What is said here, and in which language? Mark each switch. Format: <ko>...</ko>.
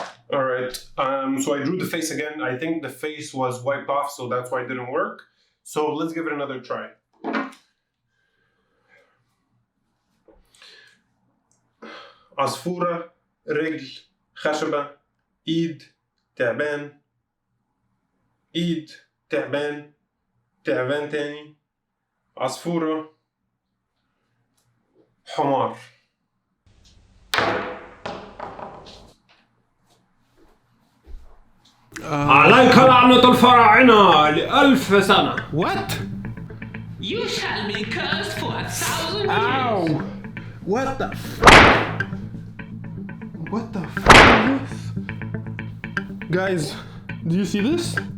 <en>Alright, so I drew the face again. I think the face was wiped off, so that's why it didn't work. So let's give it another try.</en> <ar>عصفورة، رجل، خشبة، إيد، تعبان، إيد، تعبان، تعبان تاني، عصفورة، حمار. عليك لعنة الفراعنة لألف سنة.</ar> <en>What? You shall be cursed for 1,000 years. Ow! What the fuck? What the fuck is this? Guys, do you see this?</en>